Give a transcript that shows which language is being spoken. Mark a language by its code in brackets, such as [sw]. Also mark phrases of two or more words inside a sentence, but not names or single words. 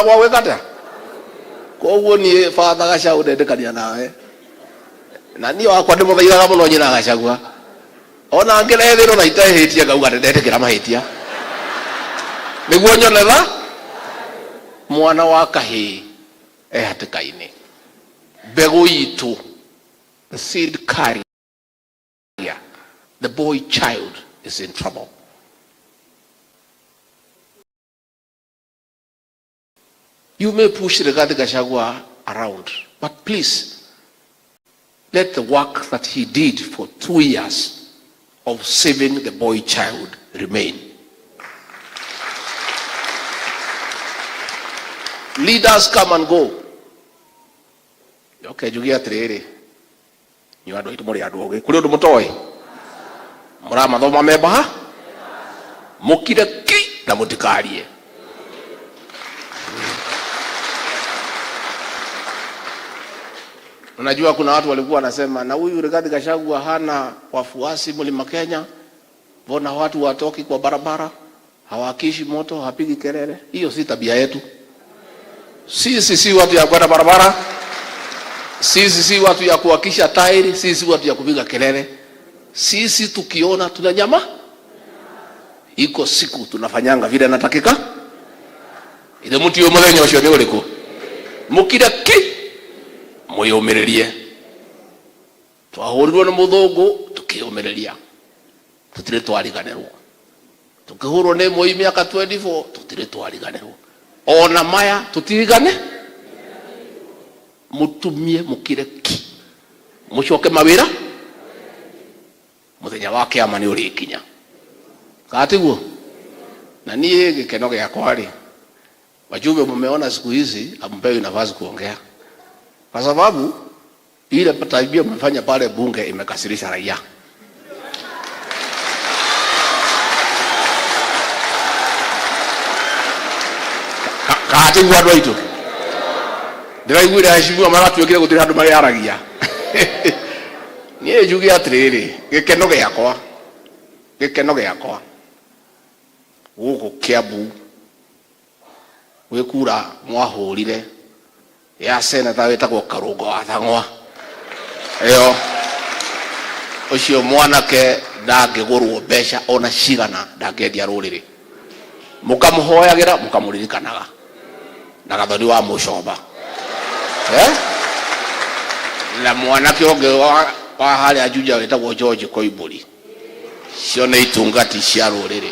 [ki] gwa gwĩkate koguo niĩ father Gachagua ndendekania nawe na niĩ wakwa ndĩmũthaithaga mũno nyina Gachagua ona ngĩrethĩrwo na itehĩtie ngauga ndendekĩra mahĩtia nĩguo nyone tha mwana wa kahĩĩ hatĩka-inĩ mbegũ itũ [en] the seed carrier the boy child is in trouble. You may push Rigathi Gachagua around, but please let the work that he did for 2 years of saving the boy child remain. Leaders come and go. [ki] Okay, njuge atiriri nyu andu aitu muri andu ogi kuri undu mutoi muramathoma memba mukire ki na mutikarie. [sw] Unajua kuna watu walikuwa wanasema na huyu Rigathi Gachagua hana wafuasi Mlima Kenya, mbona watu watoki kwa barabara, hawakishi moto, hapigi kelele? Hiyo si tabia yetu. Sisi si watu ya kwenda barabara, sisi si watu ya kuwakisha tairi, sisi si watu ya kupiga kelele. Sisi tukiona tunanyama, iko siku tunafanyanga vile natakika. [ki] Ile mtu yo muthenya ucio ni uriku mukira ki muyumirerie twahurirwo ni muthungu tukiumireria tutire twariganirwo tukihurwo ni moi miaka 24 tutire twariganirwo ona maya tutirigane mutumie mukire ki mucoke mawira muthenya wake amani uri kinya katiguo. Na niye gikeno giakwa ri [sw] wajumbe mumeona siku hizi ampewi nafasi kuongea kwa sababu ile tabia mmefanya pale bunge imekasirisha raia. [ki] Kati wadu itu ndiraiguira heshimiwa maratu wekire gutira andu mari aragia nie njuge atiriri gikeno giakwa guku Kiambu wikura mwahurire ya seneta wetagwo Karungo wa Thang'wa iyo ucio mwanake ndangigurwo mbeca ona cigana ndangendia ruriri mukamuhoyagira mukamuririkanaga na gathoni wa mucomba na mwanake onge wa hali ajuja wetagwo George Koimburi cio nĩ itungati cia ruriri.